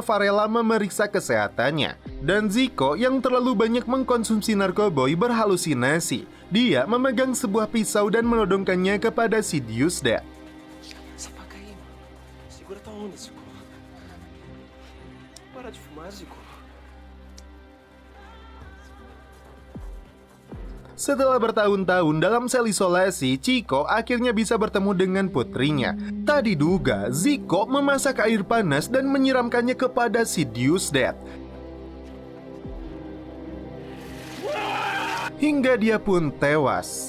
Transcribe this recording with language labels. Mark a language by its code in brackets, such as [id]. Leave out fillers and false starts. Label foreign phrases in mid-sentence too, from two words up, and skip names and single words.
[id] Varela memeriksa kesehatannya. Dan Zico yang terlalu banyak mengkonsumsi narkoboy berhalusinasi. Dia memegang sebuah pisau dan menodongkannya kepada si Diosdad. [pt] Sapaca aí, mano. Segura tua onda, Zico. Para de fumar, Zico. [id] Setelah bertahun-tahun dalam sel isolasi, Chico akhirnya bisa bertemu dengan putrinya. Tak diduga, Zico memasak air panas dan menyiramkannya kepada si Diosdad. Hingga dia pun tewas.